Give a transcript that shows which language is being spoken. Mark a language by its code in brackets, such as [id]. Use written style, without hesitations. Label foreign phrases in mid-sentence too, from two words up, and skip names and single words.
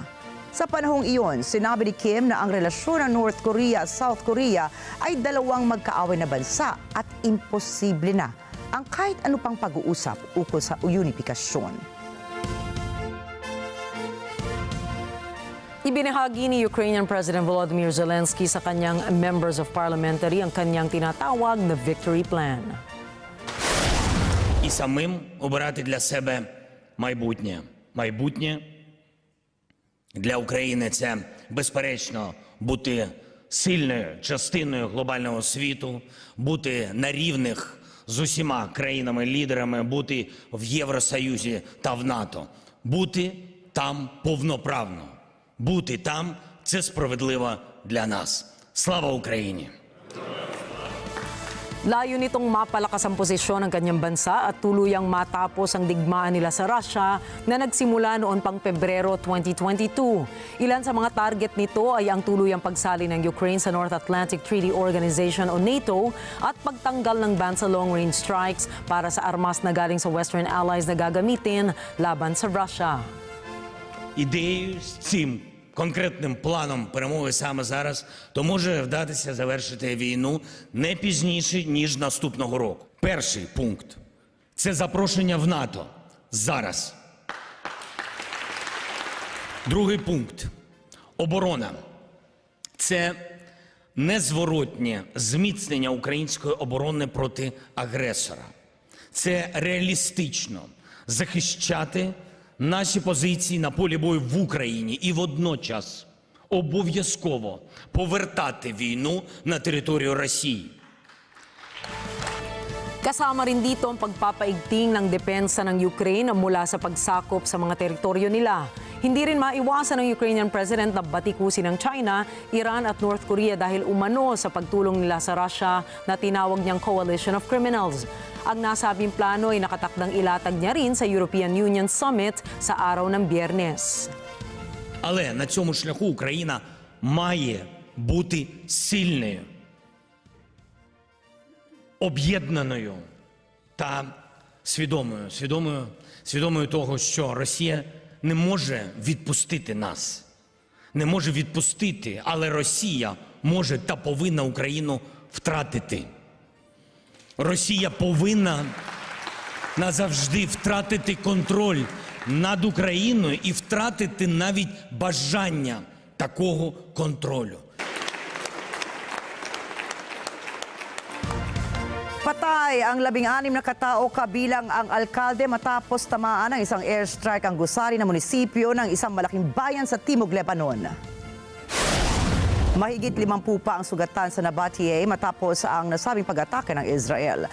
[tl] Sa panahong iyon, sinabi ni Kim na ang relasyon ng North Korea at South Korea ay dalawang magkaaway na bansa at imposible na ang kahit ano pang pag-uusap ukol sa unifikasyon. Ibinahagi ni [en] Ukrainian President [tl] Volodymyr Zelensky sa kanyang [en] members of parliamentary [tl] ang kanyang tinatawag na [en] victory plan. [uk] І самим обирати для себе майбутнє. Майбутнє для України – це, безперечно, бути сильною частиною глобального світу, бути на рівних з усіма країнами-лідерами, бути в Євросоюзі та в НАТО, бути там повноправно, бути там – це справедливо для нас. Слава Україні! [tl] Layo nitong mapalakas ang posisyon ng kanyang bansa at tuluyang matapos ang digmaan nila sa Russia na nagsimula noon pang Pebrero 2022. Ilan sa mga target nito ay ang tuluyang pagsali ng Ukraine sa North Atlantic Treaty Organization o NATO at pagtanggal ng ban sa [en] long-range strikes [tl] para sa armas na galing sa Western Allies na gagamitin laban sa Russia. [uk] Ідеєю з цим конкретним планом перемоги саме зараз, то може вдатися завершити війну не пізніше, ніж наступного року. Перший пункт – це запрошення в НАТО зараз. Другий пункт – оборона. Це незворотнє зміцнення української оборони проти агресора. Це реалістично захищати наші позиції на полі бою в Україні і водночас обов'язково повертати війну на територію Росії. [tl] Kasama rin dito ang pagpapaigting ng depensa ng Ukraine mula sa pagsakop sa mga teritoryo nila. Hindi rin maiwasan ng [en] Ukrainian President [tl] na batikusin ng China, Iran at North Korea dahil umano sa pagtulong nila sa Russia na tinawag niyang [en] coalition of criminals. [tl] Ang nasabing plano ay nakatakdang ilatag niya rin sa European Union Summit sa araw ng Biyernes. [uk] Але на цьому шляху Україна має бути сильною, об'єднаною та свідомою того, що Росія не може відпустити нас. Не може відпустити, але Росія може та повинна Україну втратити. Росія повинна назавжди втратити контроль над Україною і втратити навіть бажання такого контролю. [tl] Patay ang 16 na katao kabilang ang alkalde matapos tamaan ng isang airstrike ang gusali na munisipyo ng isang malaking bayan sa Timog Lebanon. Mahigit 50 pa ang sugatan sa Nabatie matapos ang nasabing pag-atake ng Israel.